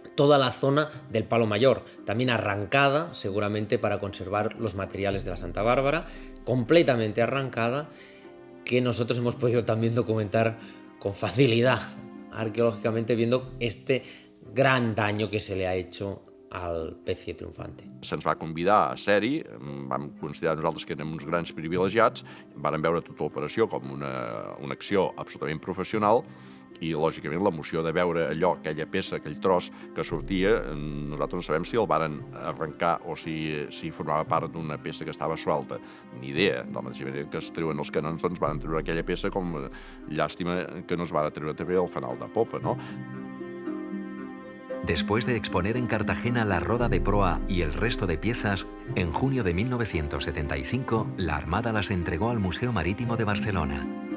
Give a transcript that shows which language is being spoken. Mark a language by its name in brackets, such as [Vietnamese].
[Spanish] Toda la zona del Palo Mayor, también arrancada, seguramente para conservar los materiales de la Santa Bárbara, completamente arrancada, que nosotros hemos podido también documentar con facilidad arqueológicamente, viendo este gran daño que se le ha hecho al Pecie Triunfante. [Catalan] Se'ns va convidar a ser-hi, vam considerar nosaltres que érem uns grans privilegiats, vam veure tota l'operació com una acció absolutament professional i, lògicament, l'emoció de veure allò, aquella peça, aquell tros que sortia, nosaltres no sabem si el varen arrencar o si formava part d'una peça que estava suelta. Ni idea. De la mateixa manera que es treuen els canons, doncs van treure aquella peça, com llàstima que no es va treure també el fanal de popa, no? [Spanish] Después de exponer en Cartagena la roda de proa y el resto de piezas, en junio de 1975 la Armada las entregó al Museo Marítimo de Barcelona.